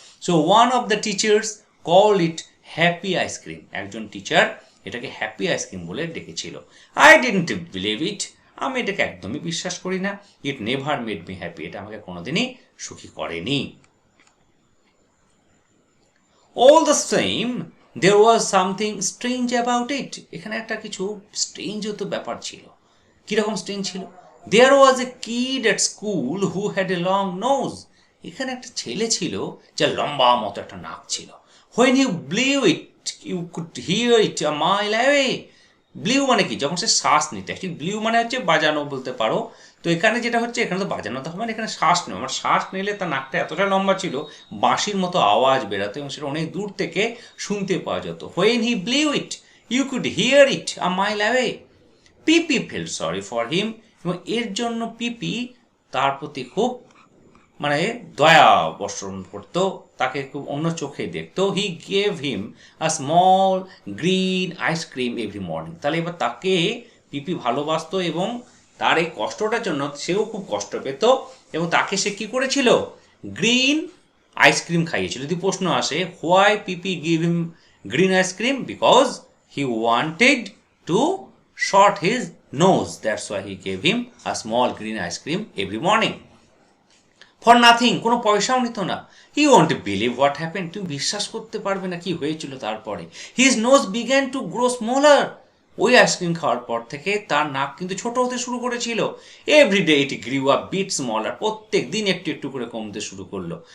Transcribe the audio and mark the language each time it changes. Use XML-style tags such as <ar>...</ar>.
<en>so one of the teachers call it happy ice cream,</en> <bn>একজন teacher এটাকে happy ice cream বলে ডেকেছিল।</bn> <en>I didn't believe it,</en> <bn>আমি এটাকে একদমই বিশ্বাস করি না।</bn> <en>it never made me happy,</en> <bn>এটা আমাকে কোনোদিনই সুখী করেনি।</bn> <en>All the same There was something strange about it.</en> <bn>এখানে একটা কিছু স্ট্রেঞ্জ তো ব্যাপার ছিল। কিরকম স্ট্রেঞ্জ ছিল?</bn> <en>There was a kid at school who had a long nose.</en> <bn>এখানে একটা ছেলে ছিল যার লম্বা মতো একটা নাক ছিল।</bn> <en>When you blew it, you could hear it a mile away.</en> <bn>Blew মানে কি? যখন সে শ্বাস নিতে, অ্যাকচুয়ালি ব্লিউ মানে হচ্ছে বাজানো বলতে পারো। তো এখানে যেটা হচ্ছে, এখানে তো বাজানো তো হবে না, এখানে শ্বাস নেওয়া। আমার শ্বাস নিলে তার নাকটা এতটা লম্বা ছিল, বাঁশির মতো আওয়াজ বেরাতো এবং সেটা অনেক দূর থেকে শুনতে পাওয়া যেত।</bn> <en>When he blew it, you could hear it a mile away.</en> <bn>PP</bn> <en>felt sorry for him,</en> <bn>এবং এর জন্য পিপি তার প্রতি খুব মানে দয়া বর্ষণ করতো, তাকে খুব অন্য চোখে দেখতো।</bn> <en>He gave him a small green ice cream every morning.</en> <bn>তাহলে এবার তাকে পিপি ভালোবাসতো এবং তার এই কষ্টটার জন্য সেও খুব কষ্ট পেত, এবং তাকে সে কী করেছিল? Green ice cream খাইয়েছিল। যদি প্রশ্ন আসে,</bn> <en>Why Pippi give him green ice cream? Because he wanted to short his nose. That's why he gave him a small green ice cream every morning. For nothing,</en> <bn>কোনো পয়সাও নিত না।</bn> <en>you want to believe what happen,</en> <bn>তুমি বিশ্বাস করতে পারবে না কি হয়েছিল তারপরে।</bn> <en>His nose began to grow smaller.</en> <bn>ওই আইসক্রিম খাওয়ার পর থেকে তার নাক কিন্তু ছোট হতে শুরু করেছিল।</bn> <en>every day it grew a bit smaller,</en> <bn>প্রত্যেক দিন একটু একটু করে কমতে শুরু করলো।</bn>